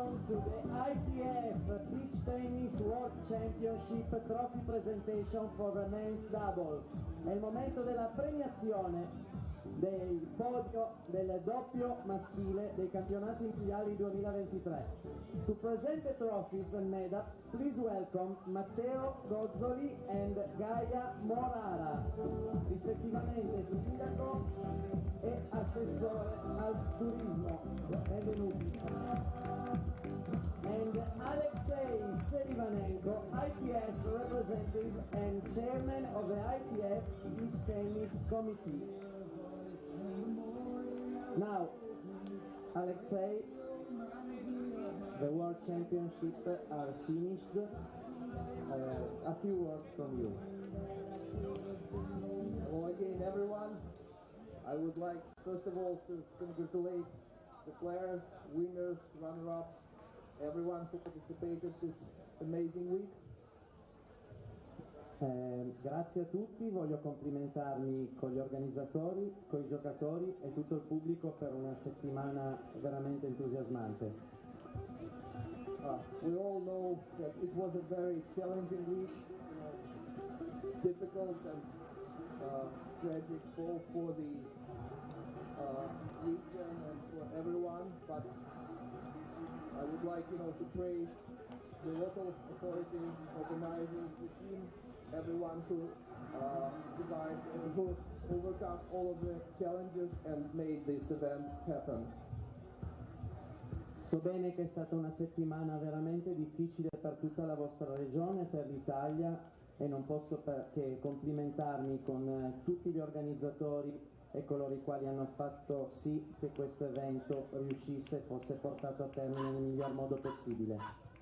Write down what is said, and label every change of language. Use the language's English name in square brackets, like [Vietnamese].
[English] To the ITF Beach Tennis World Championship Trophy Presentation for the Men's Double. [Italian] È il momento della premiazione del podio del doppio maschile dei campionati mondiali 2023. [English] To present the trophies and medals, please welcome Matteo Gozzoli and Gaia Morara, [Italian] rispettivamente sindaco e assessore al turismo. Benvenuti. [English] And Alexei Selivanenko, ITF representative and chairman of the ITF Beach Tennis Committee. Now, Alexei, the World Championship are finished. A few words from you. Hello again, everyone. I would like, first of all, to congratulate the players, winners, runner-ups, everyone who participated this amazing week. [Italian] Grazie a tutti, voglio complimentarmi con gli organizzatori, con i giocatori e tutto il pubblico per una settimana veramente entusiasmante. [English] We all know that it was a very challenging week, difficult and tragic both for the region and for everyone, but I would like, to praise the local authorities, organizers, the team, everyone who survived and who overcome all of the challenges and made this event happen. [Italian] So bene che è stata una settimana veramente difficile per tutta la vostra regione, per l'Italia, e non posso che complimentarmi con tutti gli organizzatori e coloro i quali hanno fatto sì che questo evento riuscisse e fosse portato a termine nel miglior modo possibile.